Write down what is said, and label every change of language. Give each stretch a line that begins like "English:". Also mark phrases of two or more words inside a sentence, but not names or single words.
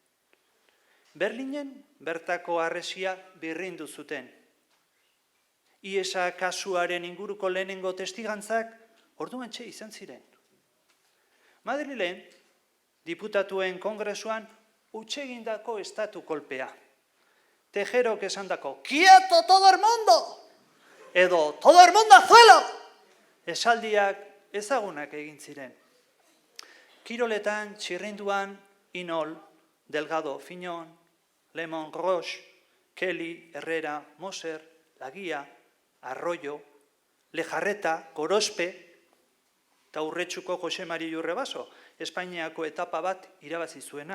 Basque: Berlinen bertako harresia birrindu zuten. IESA kasuaren inguruko lehenengo testigantzak orduan txe izan ziren. Madrilen, diputatuen kongresuan hutsegindako estatu kolpea. Tejerok esandako,
Spanish: ¡quieto todo el mundo! Edo, todo el mundo a suelo!
Basque: Esaldiak ezagunak egin ziren. Kiroletan, txirrinduan, Inol, Delgado, Fiñón, Lemon, Roche, Kelly, Herrera, Moser, Lagia, Arroyo, Lejarreta, Gorospe, eta Urretxuko Jose Mari Jurrebaso, Espainiako etapa bat irabazi zuena.